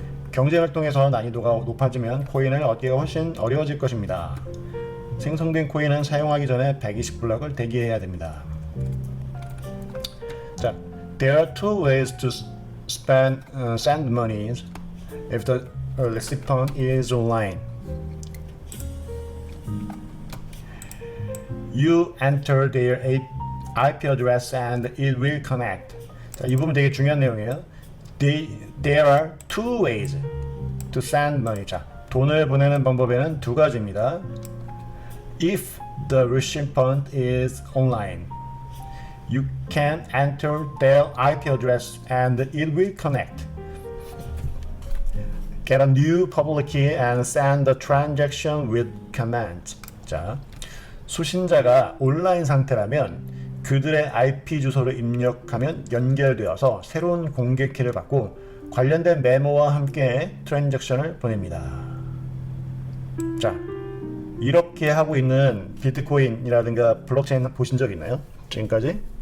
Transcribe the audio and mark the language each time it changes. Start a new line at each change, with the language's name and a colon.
Korean: 경쟁을 통해서 난이도가 높아지면 코인을 얻기가 훨씬 어려워질 것입니다. 생성된 코인은 사용하기 전에 120블럭을 대기해야 됩니다.
English: 자, there are two ways to send money if the recipient is online. You enter their IP address and it will connect.
Korean: 자, 이 부분 되게 중요한 내용이에요.
English: There are two ways to send money.
Korean: 자, 돈을 보내는 방법에는 두 가지입니다.
English: If the recipient is online, you can enter their IP address and it will connect. Get a new public key and send the transaction with command.
Korean: 자, 수신자가 온라인 상태라면 그들의 IP 주소를 입력하면 연결되어서 새로운 공개 키를 받고 관련된 메모와 함께 트랜잭션을 보냅니다. 자, 이렇게 하고 있는 비트코인이라든가 블록체인 보신 적 있나요? 지금까지?